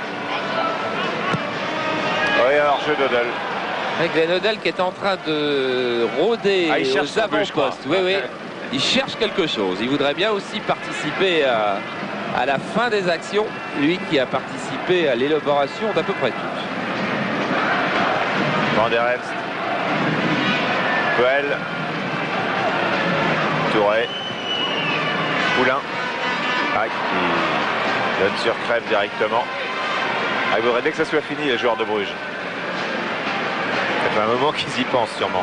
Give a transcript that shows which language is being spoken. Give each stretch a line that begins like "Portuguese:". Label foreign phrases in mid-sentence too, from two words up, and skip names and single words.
French: Oui, alors jeu d'Hoddle. Glenn Hoddle qui est en train de rôder aux avant-postes. Oui. Il cherche quelque chose. Il voudrait bien aussi participer à la fin des actions. Lui qui a participé à l'élaboration d'à peu près toutes. Van der Elst. Puel. Touré. Poulain. Ah, qui donne sur Crève directement. Ah, il voudrait dès que ça soit fini les joueurs de Bruges. Ça fait un moment qu'ils y pensent sûrement.